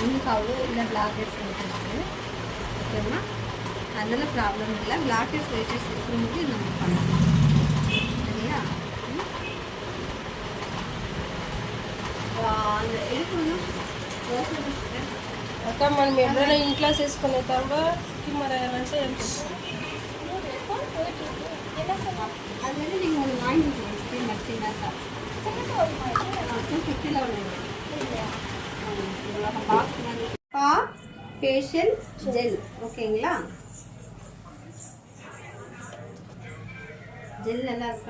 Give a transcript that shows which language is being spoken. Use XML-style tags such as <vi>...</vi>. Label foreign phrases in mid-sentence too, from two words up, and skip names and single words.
<ta>ஆகும் இல்லை</ta> <en>black heads white heads.</en> <ta>ஓகேம்மா, அதெல்லாம் ப்ராப்ளம் இல்லை.</ta> <en>black heads white heads</en> <ta>இருக்கும்போது நம்ம பண்ணலாம். சரியா? அந்த எடுக்கணும்</ta> <te>అక్క మనం ఎప్పుడైనా ఇంట్లో చేసుకునేటప్పుడు మరి అంటే</te> <ta>அது வந்து நீங்கள் ஒன்று வாங்கிக்கலாம். ஸ்கீம் வச்சிங்கனாக்கா 250 உள்ளது பாக்ஸ் மாதிரி</ta> <en>facial gel.</en> <ta>ஓகேங்களா? ஜெல் நல்லா இருக்கா?</ta>